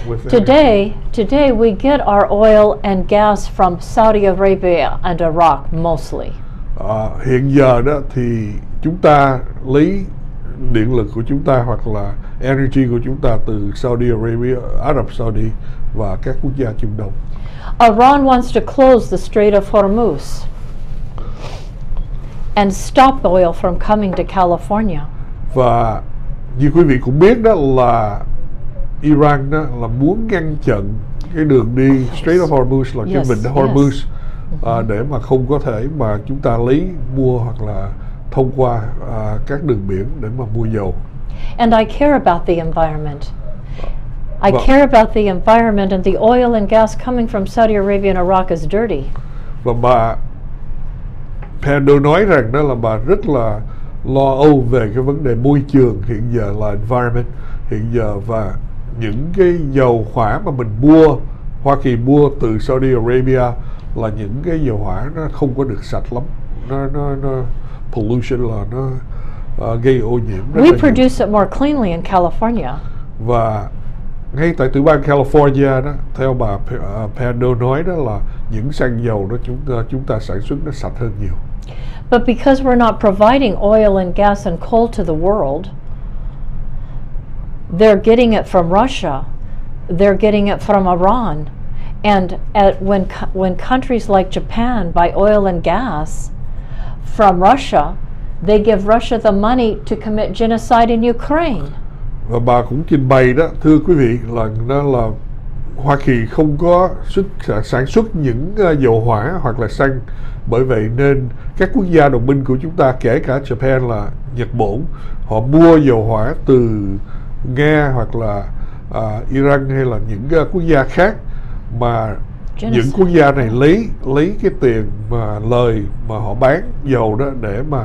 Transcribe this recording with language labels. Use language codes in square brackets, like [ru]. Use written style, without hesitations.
[en] Today we get our oil and gas from Saudi Arabia and Iraq mostly. [vi] Hiện giờ đó thì chúng ta lấy điện lực của chúng ta hoặc là energy của chúng ta từ Saudi Arabia, Ả Rập Saudi và các quốc gia Trung Đông. [en] Iran wants to close the Strait of Hormuz and stop oil from coming to California. [vi] Và như quý vị cũng biết đó là Iran đó là muốn ngăn chặn cái đường đi Strait of Hormuz, là cái vịnh Hormuz, để mà không có thể mà chúng ta lấy mua hoặc là thông qua các đường biển để mà mua dầu. [en] And I care about the environment. I care about the environment, and the oil and gas coming from Saudi Arabia and Iraq is dirty. [vi] Và bà Pandol nói rằng đó là bà rất là lo âu về cái vấn đề môi trường hiện giờ, là environment hiện giờ, và những cái dầu hỏa mà mình mua, Hoa Kỳ mua từ Saudi Arabia là những cái dầu hỏa nó không có được sạch lắm, nó pollution, là nó gây ô nhiễm. [en] We produce it more cleanly in California. [vi] Và ngay tại tiểu bang California đó, theo bà Pandol nói đó là những xăng dầu đó chúng ta sản xuất nó sạch hơn nhiều. [en] But because we're not providing oil and gas and coal to the world, they're getting it from Russia, they're getting it from Iran, and when countries like Japan buy oil and gas from Russia, they give Russia the money to commit genocide in Ukraine. [vi] Và bà cũng trình bày đó, thưa quý vị, là nó là Hoa Kỳ không có sản xuất những dầu hỏa hoặc là xăng, bởi vậy nên các quốc gia đồng minh của chúng ta, kể cả Japan là Nhật Bản, họ mua dầu hỏa từ Nga hoặc là Iran hay là những quốc gia khác, mà những quốc gia này lấy cái tiền mà lời mà họ bán dầu đó để